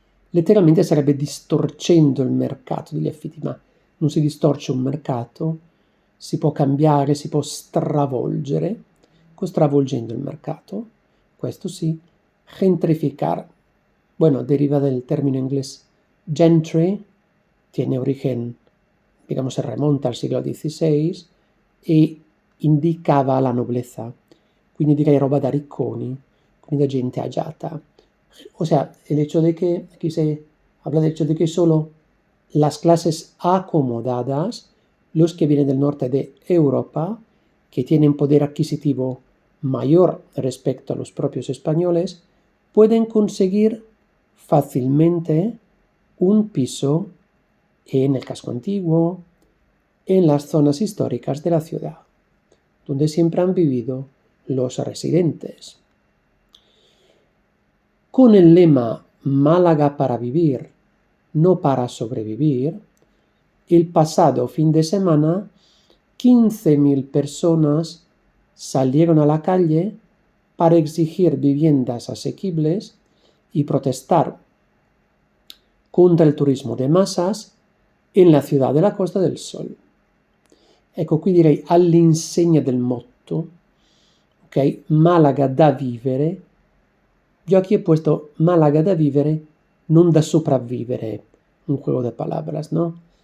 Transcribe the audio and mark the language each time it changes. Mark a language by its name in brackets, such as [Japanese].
[Italian] Letteralmente sarebbe distorcendo il mercato degli affitti, ma non si distorce un mercato, si può cambiare, si può stravolgere, stravolgendo il mercato, questo sì, [Spanish] gentrificar, bueno, deriva del término inglés gentry, tiene origen, digamos, se remonta al siglo XVI [Italian] e indicava la noblezza, quindi direi roba da ricconi, quindi da gente agiata. [Spanish] O sea, el hecho de que, aquí se habla del hecho de que solo las clases acomodadas, los que vienen del norte de Europa, que tienen poder adquisitivo mayor respecto a los propios españoles, pueden conseguir fácilmente un piso en el casco antiguo, en las zonas históricas de la ciudad, donde siempre han vivido los residentes. Con el lema Málaga para vivir, no para sobrevivir, el pasado fin de semana 15.000 personas salieron a la calle para exigir viviendas asequibles y protestar contra il turismo de masas en la ciudad de la Costa del Sol. [Italian] Ecco, qui direi all'insegna del motto, ok? Málaga da vivere. [Spanish] Yo aquí he puesto [Italian] Málaga da vivere, non da sopravvivere, [Spanish] un juego de palabras, ¿no?